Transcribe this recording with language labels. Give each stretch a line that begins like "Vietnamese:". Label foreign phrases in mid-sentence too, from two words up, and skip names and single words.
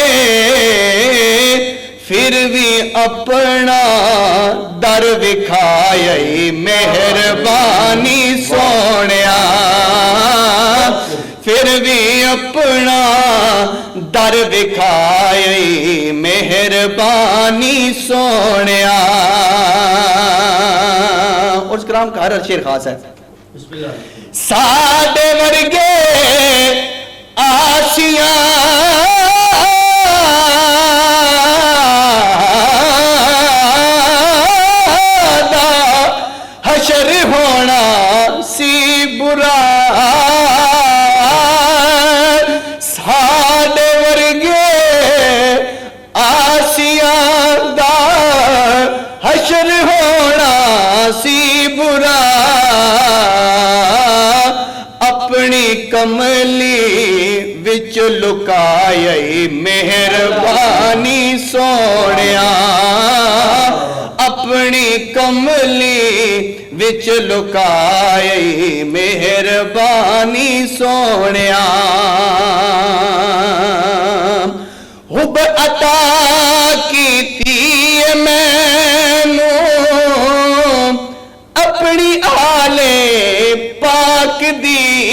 Punjabi: پھر بھی اپنا در وکھائی مہربانی سونیا، پھر بھی اپنا در وکھائی مہربانی سونیا۔
Urdu: اور اس کلام کا ہر شعر خاص ہے۔
Punjabi: ساڈے ورگے آسیاں دا حشر ہونا سی برا، ساڈے ورگے آسیاں دا حشر ہونا سی برا، اپنی کملی وچ لکائی مہربانی سونیا، اپنی کملی وچ لکائی مہربانی سونیا حب عطا کیتی مینوں اپنی آلے پاک دی